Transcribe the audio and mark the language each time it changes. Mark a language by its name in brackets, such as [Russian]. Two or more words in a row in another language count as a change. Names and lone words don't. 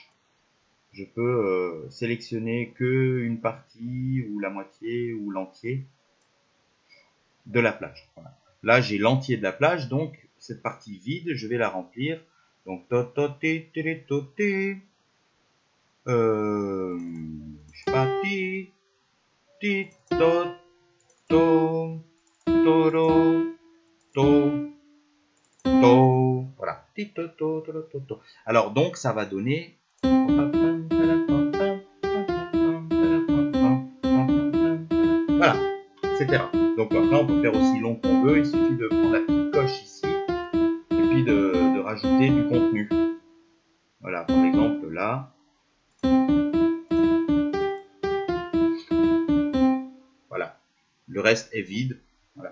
[French] Je peux sélectionner que une partie ou la moitié ou l'entier de la plage. Voilà. Là j'ai l'entier de la plage, donc cette partie vide, je vais la remplir. Donc je sais pas, ti to to toro to to, voilà, ti to to to to to. Alors donc ça va donner voilà, etc. Donc après on peut faire aussi long qu'on veut, il suffit de prendre la petite coche ici et puis de rajouter du contenu. Voilà, par exemple là. Voilà, le reste est vide. Voilà.